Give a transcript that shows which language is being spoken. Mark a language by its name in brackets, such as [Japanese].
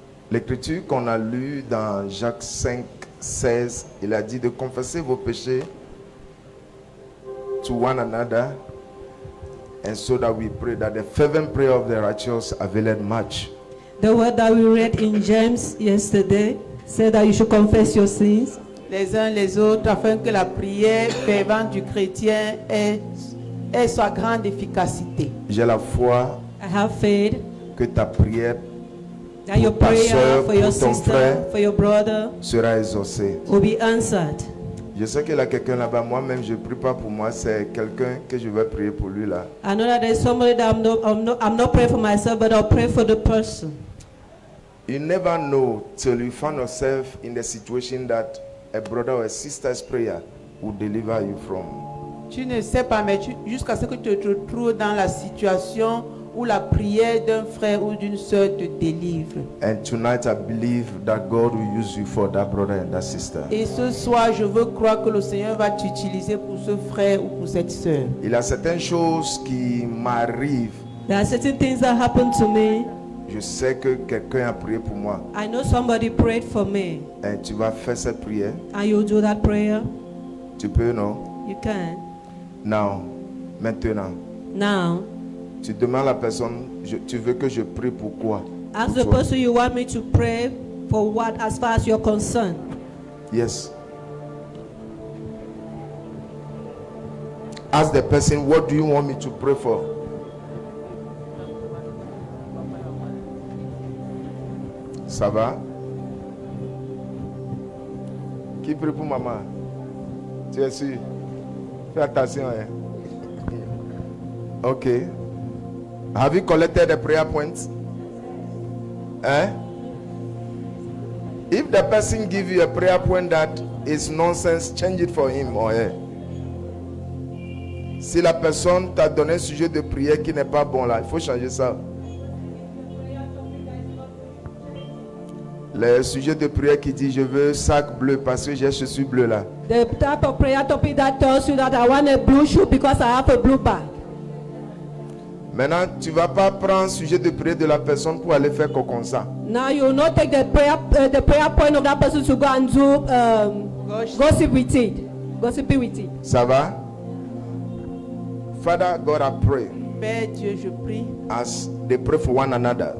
[French] L'écriture qu'on a lue dans Jacques 5, 16, il a dit de confesser vos péchés [English] to one another, and so that we pray that the fervent prayer of the righteous availeth much. The word that we read in James yesterday said that you should confess your sins [French] Les uns les autres, afin que la prière fervente du chrétien ait sa grande efficacité. J'ai la foi [English] I have faith [French] que ta prière [English] that your [French] pour ta [English] prayer [French] soeur, [English] for your [French] pour ton [English] sister, [French] frère [English] for your brother [French] sera exaucée. [English] will be answered. [French] Je sais qu'il y a quelqu'un là-bas, moi-même je ne prie pas pour moi, c'est quelqu'un que je vais prier pour lui là. [English] I know that there's somebody that I'm not praying for myself, but I'll pray for the person. You never know till you find yourself in the situation that a brother or a sister's prayer will deliver you from. [French] Tu ne sais pas, mais jusqu'à ce que tu te trouves dans la situation où la prière d'un frère ou d'une sœur te délivre. [English] And tonight I believe that God will use you for that brother and that sister. [French] Et ce soir, je veux croire que le Seigneur va t'utiliser pour ce frère ou pour cette sœur. Il y a certaines choses qui m'arrivent. [English] There are certain things that happen to me. [French] Je sais que quelqu'un a prié pour moi. [English] I know somebody prayed for me. [French] Et tu vas faire cette prière. [English] And you do that prayer. [French] Tu peux, non? [English] You can. [French] Non. Maintenant. [English] Now, [French] Tu demandes à la personne, tu veux que je prie pour quoi? [English] ask [French] Pour [English] the [French] toi. [English] person you want me to pray for what as far as you're concerned. Yes. Ask the person, what do you want me to pray for? [French] Ça va? Qui prie pour maman? Tu es sûr? Fais attention. Hein? Okay. [English] Have you collected the prayer points? Eh? If the person give you a prayer point that is nonsense, change it for him or her. [French] Si la personne t'a donné un sujet de prière qui n'est pas bon là, il faut changer ça. Le sujet de prière qui dit je veux sac bleu parce que j'ai chaussures bleues là. [English] The type of prayer topic that tells you that I want a blue shoe because I have a blue bag. [French] Maintenant, tu ne vas pas prendre sujet de prière de la personne pour aller faire comme ça. [English] Now you will not take the prayer point of that person to go and do gossip with it. Gossiping with it. [French] Ça va? [English] Father God, I pray [French] Père Dieu, je prie, [English] as they pray for one another.